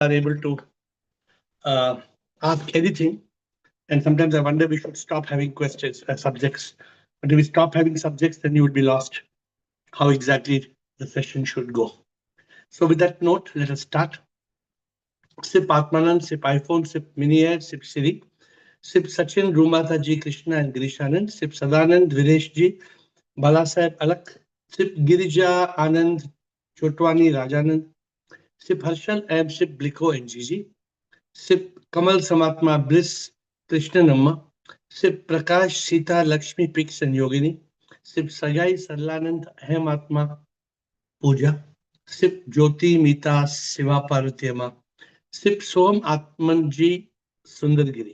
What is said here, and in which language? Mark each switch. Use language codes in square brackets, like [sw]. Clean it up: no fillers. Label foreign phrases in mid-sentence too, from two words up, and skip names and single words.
[en] are able to ask anything. And sometimes I wonder we should stop having questions as subjects. But if we stop having subjects, then you would be lost how exactly the session should go. So with that note, let us start. Sip Atmanand, Sip iPhone, Sip Mini Air, Sip Siri, Sip Sachin, Rumata Ji, Krishna and Grishanand, Sip Sadanand, Viresh Ji, Balasaheb Alak, Sip Girija Anand, Chotwani Rajanand, Sip Harshal, I am Sip Bliko and Gigi, Sip Kamal Samatma Bliss, Krishna Namma, Sip Prakash Sita Lakshmi Pix and Yogini, Sip Sajai Sarlanand, Ahem Atma Puja, Sip Jyoti Mita Siva Parvatyama, Sip Som Atmanji Sundargiri.